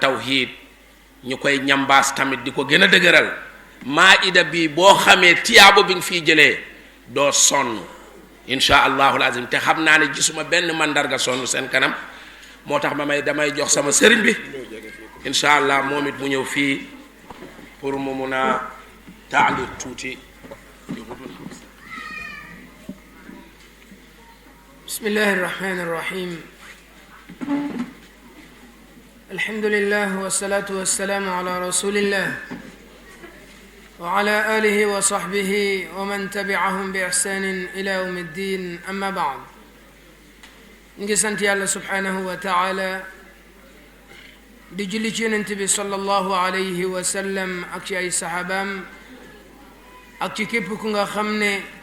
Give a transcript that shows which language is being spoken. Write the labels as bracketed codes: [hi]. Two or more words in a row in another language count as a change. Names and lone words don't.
[wo] tawhid ñu koy ñambaas tamit di ko gën a dëgëral maida bi boo xamee tiyaabo bi nga fiy jëlee doo sonn [ar] إن شاء الله العظيم [wo] te xam naa ne gisuma benn mandarga sonn seen kanam moo tax damay jox sama sëriñ bi [ar] إن شاء الله [wo] moom it mu ñëw fii pour mu mun a taaliq tuuti. [ar] بسم الله الرحمن الرحيم الحمد لله والصلاة والسلام على رسول الله وعلى آله وصحبه ومن تبعهم بإحسان إلى يوم الدين أما بعد. [wo] ñu ngi sant yàlla [ar] سبحانه وتعالى [wo] di julli ci yonent bi [ar] صلى الله عليه وسلم [wo] ak ci ay sahabaam ak ci képp ku nga xam ne